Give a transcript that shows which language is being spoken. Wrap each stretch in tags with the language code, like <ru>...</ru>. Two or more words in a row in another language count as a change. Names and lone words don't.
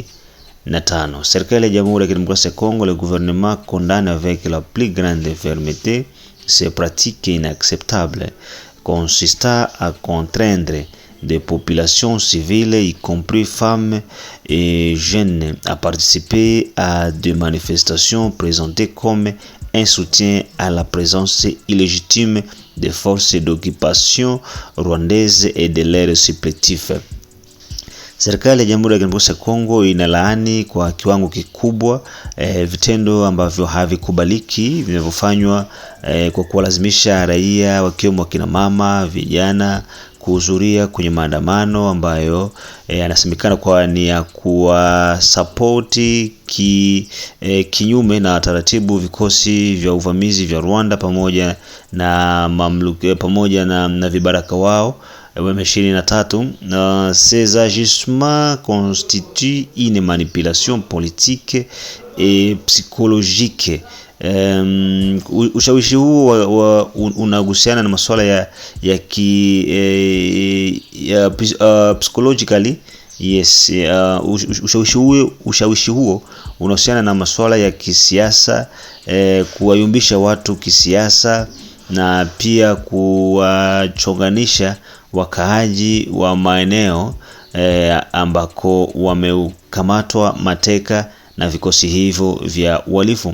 <sw>Serikali ya Jamhuri ya Kidemokrasia ya Kongo,</sw> <fr>le gouvernement condamne avec la plus grande fermeté ces pratiques inacceptables consistant à contraindre des populations civiles, y compris femmes et jeunes, à participer à des manifestations présentées comme un soutien à la présence illégitime des forces d'occupation rwandaises et de leurs supplétifs.</fr> <sw>Serikali ya Jamhuri ya Kidemokrasia ya Kongo inalaani kwa kiwango kikubwa vitendo ambavyo havikubaliki vinavyofanywa kwa kuwalazimisha raia wakiwemo kina mama, vijana kuhudhuria kwenye maandamano ambayo yanasemekana kwa ni ya kuwasapoti kinyume na taratibu vikosi vya uvamizi vya Rwanda pamoja na mamluki pamoja na vibaraka wao M23.</sw> <fr>Ces agissements constituent une manipulation politique et psychologique.</fr> <sw>Ushawishi huu unagusiana na masuala ya</sw> <en>psychologically, yes.</en> <sw>Ushawishi huo unahusiana na masuala ya kisiasa, kuwayumbisha watu kisiasa na pia kuwachonganisha wakaaji wa maeneo ambako wamekamatwa mateka na vikosi hivyo vya uhalifu.</sw>